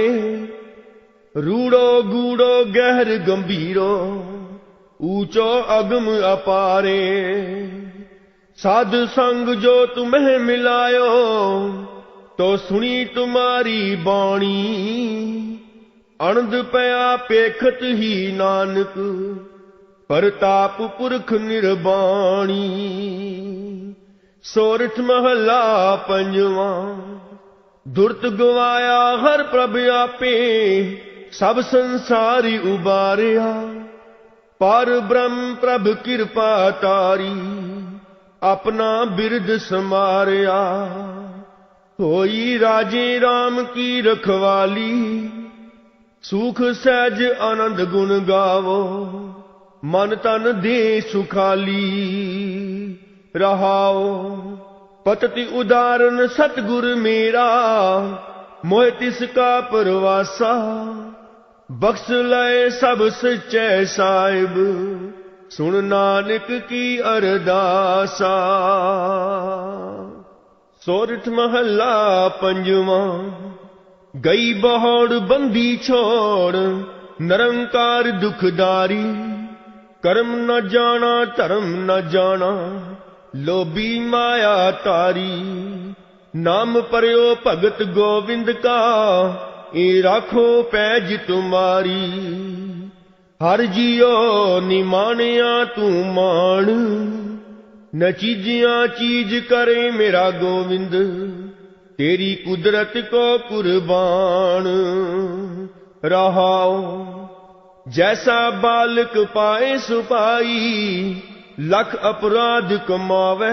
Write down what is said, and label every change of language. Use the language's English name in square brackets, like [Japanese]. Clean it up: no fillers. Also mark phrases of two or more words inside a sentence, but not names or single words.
[Punjabi] ਰੂੜੋ ਗੂੜੋ ਗਹਰ ਗੰਭੀਰੋ, ਊਂਚੋ ਅਗਮ ਅਪਾਰੇ। ਸਾਧ ਸੰਗ ਜੋ ਤੁਮ੍ਹੇਂ ਮਿਲਾਯੋ, ਤੋ ਸੁਨੀ ਤੁਮ੍ਹਾਰੀ ਬਾਣੀ। ਅਨੰਦ ਪਯਾ ਪੇਖਤ ਹੀ ਨਾਨਕ, ਪਰਤਾਪ ਪੁਰਖ ਨਿਰਬਾਣੀ। ਸੋਰਠ ਮਹਲਾ ਪੰਜਵਾ, ਦੁਰਤ ਗਵਾਯਾ ਹਰ ਪ੍ਰਭ ਆਪੇ। ਸਬ ਸੰਸਾਰੀ ਉਬਾਰਿਆ, ਪਰ ਬ੍ਰਹਮ ਪ੍ਰਭ ਕ੍ਰਿਪਾ ਤਾਰੀ। ਅਪਨਾ ਬਿਰਦ ਸਮਾਰਿਆ, ਹੋਈ ਰਾਜੇ ਰਾਮ ਕੀ ਰਖਵਾਲੀ। ਸੁਖ ਸਹਜ ਆਨੰਦ ਗੁਣ ਗਾਵੋ, ਮਨ ਤਨ ਦੇ ਸੁਖਾਲੀ। ਰਹਾਓ ਪਤਤਿ ਉਦਾਹਰਣ ਸਤਗੁਰ ਮੇਰਾ, ਮੋਹ ਤਿਸਕਾ ਪਰਵਾਸਾ। ਬਖ਼ਸ਼ ਲਯ ਸਬ ਸੱਚੇ ਸਾਹਿਬ, ਸੁਨ ਨਾਨਕ ਕੀ ਅਰਦਾਸਾ। ਸੋਰਠ ਮਹਲਾ ਪੰਜਵਾ, ਗਈ ਬਹੌੜ ਬੰਦੀ ਛੋੜ। ਨਿਰੰਕਾਰ ਦੁਖਦਾਰੀ, ਕਰਮ ਨ ਜਾਣਾ ਧਰਮ ਨ ਜਾਣਾ, ਲੋਭੀ ਮਾਇਆ ਤਾਰੀ। ਨਾਮ ਪਰਿਓ ਭਗਤ ਗੋਵਿੰਦ ਕਾ, ਇਹ ਰਾਖੋ ਪੈਜ ਤੁਮਾਰੀ। ਹਰ ਜੀਓ ਨਿਮਾਣਿਆ ਤੂੰ ਮਾਣ, ਨ ਚੀਜਿਆ ਚੀਜ ਕਰੇ ਮੇਰਾ ਗੋਵਿੰਦ, ਤੇਰੀ ਕੁਦਰਤ ਕੋ ਕੁਰਬਾਨ। ਰਹਾਓ ਜੈਸਾ ਬਾਲਕ ਪਾਏ ਸੁਪਾਈ, ਲਖ ਅਪਰਾਧ ਕਮਾਵੇ।